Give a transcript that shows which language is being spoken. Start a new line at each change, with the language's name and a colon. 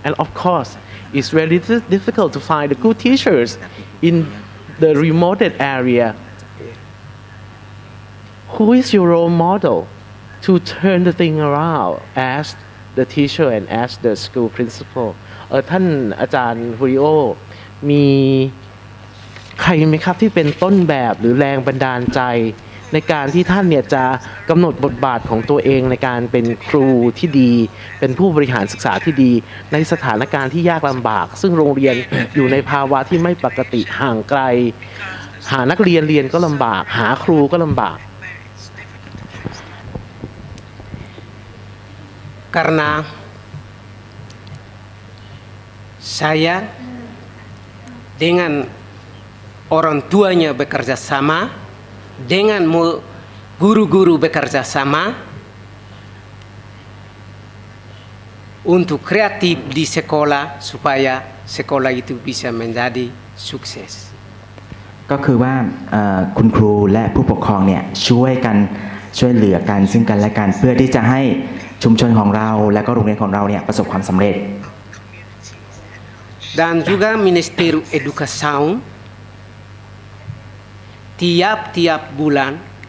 English: And of course, it's very difficult to find the good teachers in the remote area. Who is your role model to turn the thing around as the teacher and as the school principal?
Thai: ท่านอาจารย์ฮูริโอมีใครไหมครับที่เป็นต้นแบบหรือแรงบันดาลใจในการที่ท่านเนี่ยจะกำหนดบทบาทของตัวเองในการเป็นครูที่ดีเป็นผู้บริหารศึกษาที่ดีในสถานการณ์ที่ยากลำบากซึ่งโรงเรียนอยู่ในภาวะที่ไม่ปกติห่างไกลหานักเรียนเรียนก็ลำบากหาครูก็ลำบาก
Indonesian: Karena saya dengan orang tuanya bekerja sama, dengan guru-guru bekerja sama untuk kreatif di sekolah supaya sekolah itu bisa menjadi sukses.
Thai: ก็คือว่าคุณครูและผู้ปกครองเนี่ยช่วยเหลือกันซึ่งกันและกันเพื่อที่จะให้ชุมชนของเราและก็โรงเรียนของเราเนี่ยประสบความสำเร็จ
Indonesian: Dan juga Ministeri Edukasi tiap bulan